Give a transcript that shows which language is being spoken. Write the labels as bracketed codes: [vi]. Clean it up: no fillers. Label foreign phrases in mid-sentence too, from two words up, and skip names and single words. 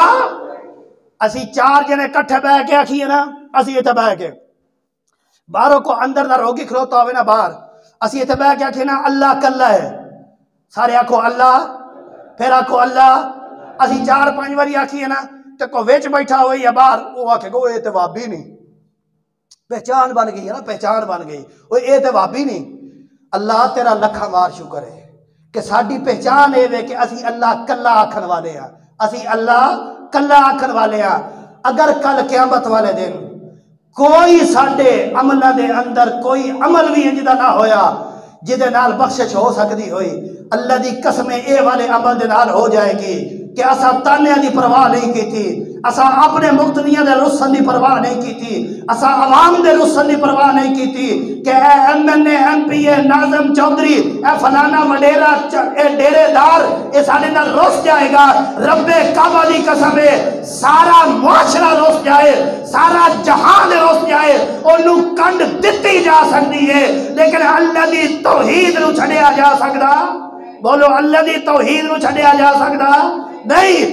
[pa] اسی 4 جنے کٹھے بہ کے آکھیے نا، اسی ایتھے بہ کے باہروں کو اندر نہ روگی کھلوتا ہوئے نا باہر، اسی ایتھے بہ کے آکھیے نا اللہ کلا ہے، سارے آکھو اللہ، پھر آکھو اللہ، اسی 4-5 واری آکھیے نا تے کو ویچ بیٹھا ہوئی یا باہر وہ آکھے گو اے تے وابی نہیں، پہچان بن گئی ہے نا، پہچان بن گئی، وہ اے تے وابی نہیں۔ اللہ تیرا لکھاں وار شکر ہے کہ ساڈی پہچان اے وے کہ اسی اللہ کلا آکھن والے ہیں، اسی اللہ کلا آکھن والے ہیں۔ اگر کل قیامت والے دن کوئی ساڈے عملہ دے اندر کوئی عمل بھی انجدہ نہ ہویا جدے نال بخشش ہو سکتی ہوئی، اللہ دی قسم اے والے عمل دے نال ہو جائے گی کہ اسا تانیاں دی پرواہ نہیں کی تھی، اسا اپنے مقتدیاں دے رسن دی پرواہ نہیں کی تھی، اسا عوام دے رسن دی پرواہ نہیں کی تھی کہ اے ایم این اے ایم پی اے ناظم چودھری اے فلانا وڈیرا اے ڈیرے دار اے ساڑے نال رس جائے گا۔ رب کعبہ دی قسم ہے سارا معاشرہ رس جائے، سارا جہان رس جائے، انہوں کنڈ دتی جا سکتی ہے، لیکن اللہ دی توحید نو چھڑیا جا سکتا؟ بولو اللہ دی توحید نو چھڑیا جا سکتا نہیں۔